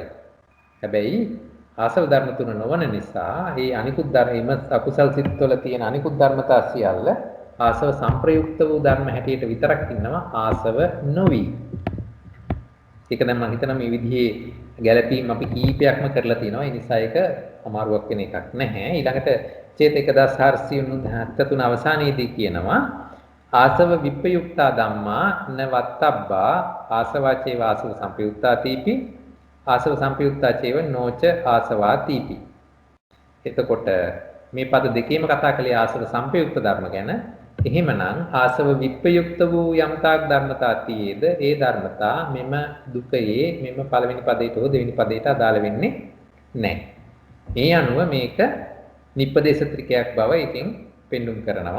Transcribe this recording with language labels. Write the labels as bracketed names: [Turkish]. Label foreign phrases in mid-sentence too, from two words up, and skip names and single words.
[Sinhala] හැබැයි ආශ්‍රව ධර්ම තුන නොවන නිසා මේ අනිකුත් ධර්ම අකුසල් සිත්වල තියෙන අනිකුත් ධර්මතා සියල්ල ආශ්‍රව සංප්‍රයුක්ත වූ ධර්ම හැටියට විතරක් ඉන්නවා ආශ්‍රව නොවි. ඒක දැන් මම හිතනවා මේ විදිහේ ගැළපීම් අපි කීපයක්ම කරලා තියෙනවා. ඒ නිසා ඒක අමාරුවක් වෙන එකක් නැහැ. ඊළඟට ඡේද 1493 අවසානයේදී කියනවා [Pali] ආසව විප්පයුක්තා ධම්මා නවත්තබ්බා ආසවාචේ වාසව සංපයුක්තා තීපි ආසව සංපයුක්තා චේව නොච ආසවා තීපි. [Sinhala] එතකොට මේ පද දෙකේම කතා කළේ ආසව සංපයුක්ත ධර්ම ගැන. එහෙමනම් ආසව විප්පයුක්ත වූ යම්තාක් ධර්මතා තියේද ඒ ධර්මතා මෙම දුකයේ මෙම පළවෙනි පදයට හෝ දෙවෙනි පදයට අදාළ වෙන්නේ නැහැ. ඒ අනුව මේක නිප්පදේශ ත්‍රිකයක් බව ඉතින් පෙන්눔 කරනවා.